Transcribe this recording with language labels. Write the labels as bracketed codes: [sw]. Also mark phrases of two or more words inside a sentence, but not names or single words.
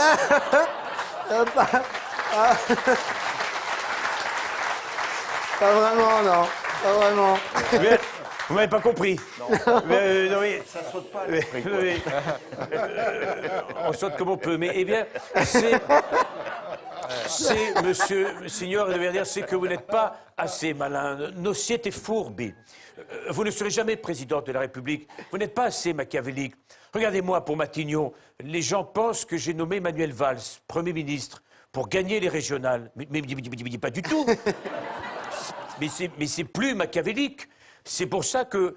[fr] Pas vraiment, non. Pas vraiment. Mais, vous m'avez pas compris. Non. Non, mais, Ça saute pas, on saute comme on peut. Mais, eh bien, c'est, monsieur Signor de Verdière, c'est que vous n'êtes pas assez malin. [it] Non siete furbi. [fr] Vous ne serez jamais président de la République. Vous n'êtes pas assez machiavélique. Regardez-moi pour Matignon. Les gens pensent que j'ai nommé Manuel Valls, Premier ministre, pour gagner les régionales. Mais pas du tout. Mais c'est plus machiavélique. C'est pour ça que...